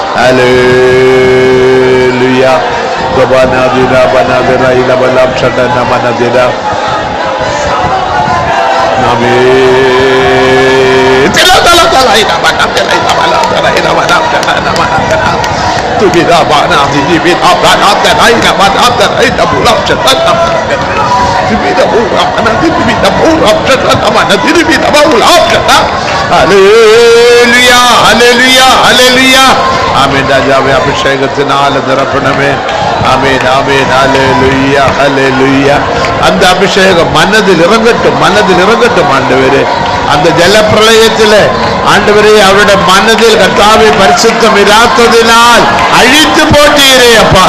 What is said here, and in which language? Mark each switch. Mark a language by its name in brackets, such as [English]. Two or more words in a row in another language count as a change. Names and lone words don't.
[Tamil] அல்லேலூயா. தபனதிரா வனதிரா இலவலாம் ஷடன வனதிரா. நாமே தல தல தல இலவலாம் ஷடன இலவலாம் ஷடன வனதிரா. Tubira bana dibira bana teraina bana teraina bulam cetana dibira bulam bana dibira bulam cetana bana dibira bulam cetana. [English] Hallelujah, hallelujah, hallelujah. [Tamil] Amen. ராஜாவே அபிஷேகத்தினால் நிரப்பணமே. ஆமென், ஆமென். ஹல்லேலூயா, ஹல்லேலூயா. அந்த அபிஷேகம் மனதில் இறங்கட்டும், மனதில் இறங்கட்டும் ஆண்டவரே. அந்த ஜல பிரளயத்திலே ஆண்டவரே அவருடைய மனதில் கர்த்தாவே பரிசுத்தம் இராததினால் அழித்து போட்டீரே அப்பா.